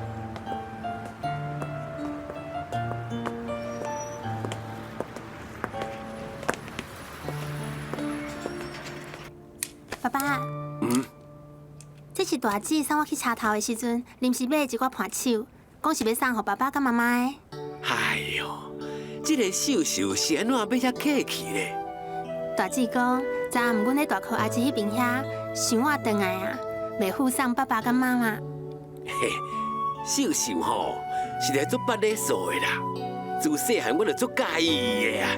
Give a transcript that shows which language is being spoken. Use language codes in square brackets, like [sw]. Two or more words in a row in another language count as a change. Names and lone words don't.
[nan] 爸爸，这是大姊送我去车头的时阵，临时买的一挂伴手，讲是要送给爸爸跟妈妈的。哎呦，这个秀秀是安怎要遐客气咧？大姊讲，昨暗阮咧大裤阿姊迄边遐，想我回来啊，袂付送爸爸跟妈妈。嘿，秀秀吼是来做捌礼数的啦，自细汉我就足介意伊的啊。